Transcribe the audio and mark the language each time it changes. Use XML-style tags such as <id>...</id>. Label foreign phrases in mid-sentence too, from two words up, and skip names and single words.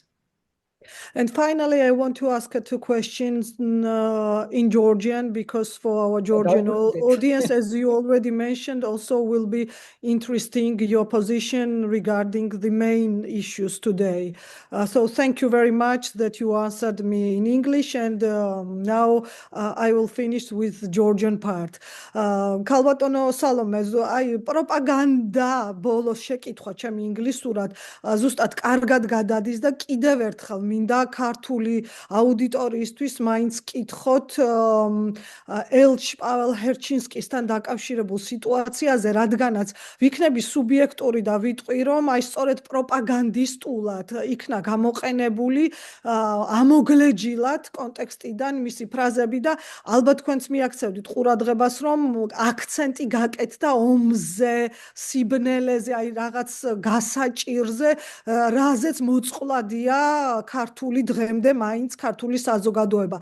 <en>And finally, I want to ask two questions in Georgian, because for our Georgian audience, as you already mentioned, also will be interesting your position regarding the main issues today. So thank you very much that you answered me in English, and now I will finish with the Georgian part.</en> <ka>Kalbatono Salome, აი პროპაგანდა ბოლოს შეკითხვა ჩემი ინგლისურად ზუსტად კარგად გადადის და კიდევ ერთხელ მინდა ქართული აუდიტორიისთვის მაინც კითხოთ ელჩ პაվել ჰერჩინსკისთან დაკავშირებულ სიტუაციაზე, რადგანაც ვიქნები სუბიექტური და ვიტყვი, რომ აი სწორედ პროპაგანდისტულად იქნა გამოყენებული ამოგლეჯილად კონტექსტიდან მისი ფრაზები და ალბათ თქვენც მიაქცევდით ყურადღებას, რომ აქცენტი გაკეთდა ომზე, სიბნელეზე, აი რაღაც გასაჭირზე, რაზეც მოწყვლადია ქართული დღემდე მაინც ქართული საზოგადოება.</ka>